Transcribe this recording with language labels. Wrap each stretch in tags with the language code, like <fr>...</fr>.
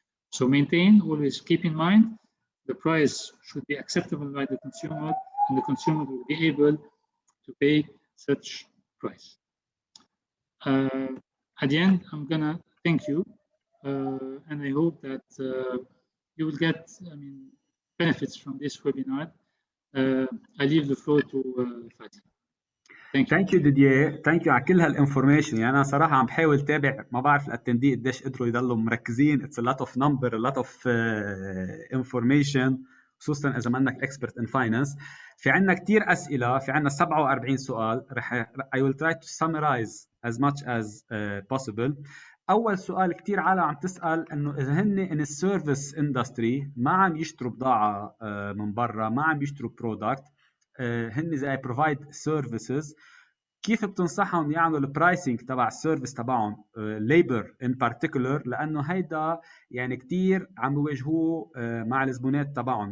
<en>So maintain, always keep in mind, the price should be acceptable by the consumer, and the consumer will be able to pay such price. At the end, I'm gonna thank you, and I hope that you will get benefits from this webinar. I leave the floor to Fatih. Thank you Didier. Thank you</en> <ar>على كل هالانفورميشن. يعني انا صراحه عم بحاول تابع، ما بعرف الاتندي قديش قدروا يضلوا مركزين.</ar> <en>It's a lot of number, a lot of information.</en> <ar>خصوصا اذا منك اكسبرت ان فاينانس. في عندنا كثير اسئله، في عندنا 47 سؤال.</ar> <en>I will try to summarize as much as possible.</en> <ar>اول سؤال كثير عالم عم تسال انه اذا هن ان السيرفيس اندستري ما عم يشتروا بضاعه من برا، ما عم يشتروا برودكت، هن زي بروفايد سيرفيسز، كيف بتنصحهم يعملوا البرايسنج تبع السيرفيس تبعهم ليبر ان بارتيكولر، لانه هيدا يعني كثير عم يواجهوه مع الزبونات تبعهم.</ar>